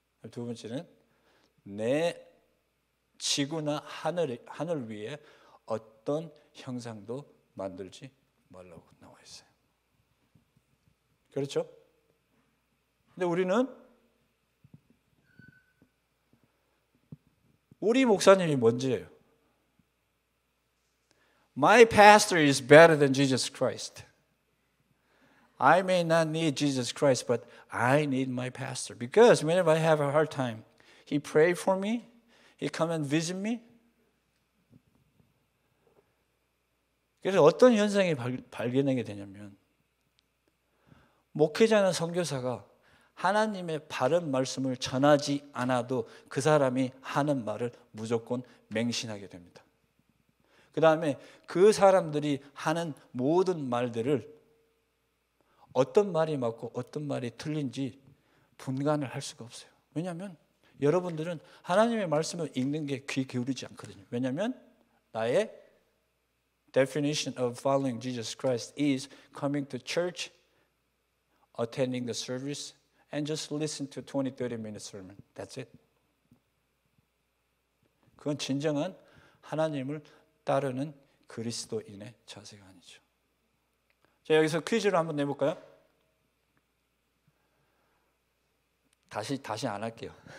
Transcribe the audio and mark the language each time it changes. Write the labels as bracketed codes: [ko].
[ko] 두 번째는 내 지구나 하늘 위에 어떤 형상도 만들지 말라고 나와 있어요. 그렇죠? 근데 우리 목사님이 뭔지예요. [en] My pastor is better than Jesus Christ. I may not need Jesus Christ, but I need my pastor. Because whenever I have a hard time, he prayed for me, he come and visit me. [ko] 그래서 어떤 현상이 발견하게 되냐면 목회자나 선교사가 하나님의 바른 말씀을 전하지 않아도 그 사람이 하는 말을 무조건 맹신하게 됩니다. 그 다음에 그 사람들이 하는 모든 말들을 어떤 말이 맞고 어떤 말이 틀린지 분간을 할 수가 없어요. 왜냐하면 여러분들은 하나님의 말씀을 읽는 게 귀 기울이지 않거든요. 왜냐하면 나의 [en] definition of following Jesus Christ is coming to church, attending the service, and just listen to 20-30 minute sermon. That's it. [ko] 그건 진정한 하나님을 따르는 그리스도인의 자세가 아니죠. 자, 여기서 퀴즈를 한번 내볼까요? 다시 안 할게요.